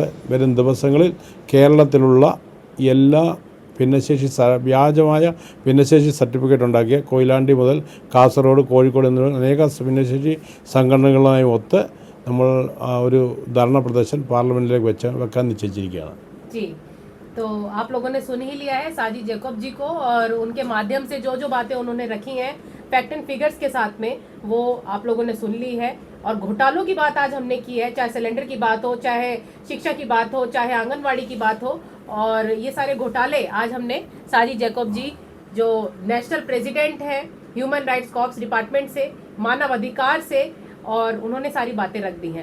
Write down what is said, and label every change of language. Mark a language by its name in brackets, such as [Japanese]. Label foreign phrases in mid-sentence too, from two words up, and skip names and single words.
[Malayalam] വരും ദിവസങ്ങളിൽ കേരളത്തിലുള്ള എല്ലാ വ്യാജമായ ഭിന്നശേഷി സർട്ടിഫിക്കറ്റ് ഉണ്ടാക്കിയ കൊയിലാണ്ടി മുതൽ കാസർഗോഡ്, കോഴിക്കോട് എന്നിവ അനേക ഭിന്നശേഷി സംഘടനകളുമായി ഒത്ത് നമ്മൾ ഒരു ധർണ പ്രദർശൻ പാർലമെൻറ്റിലേക്ക് വെക്കാൻ നിശ്ചയിച്ചിരിക്കുകയാണ്. [Hindi] जी, तो आप लोगों ने सुन ही लिया है साजिद जैकब जी को, और उनके माध्यम से जो जो बातें उन्होंने रखी हैं [English] fact and figures [Hindi] के साथ में, वो आप लोगों ने सुन ली है। और घोटालों की बात आज हमने की है, चाहे सिलेंडर की बात हो, चाहे शिक्षा की बात हो, चाहे आंगनवाड़ी की बात हो, और ये सारे घोटाले आज हमने साजिद जैकब जी, जो [English] national president [Hindi] हैं [English] human rights corps department [Hindi] से, मानव अधिकार से, और उन्होंने सारी बातें रख दी हैं।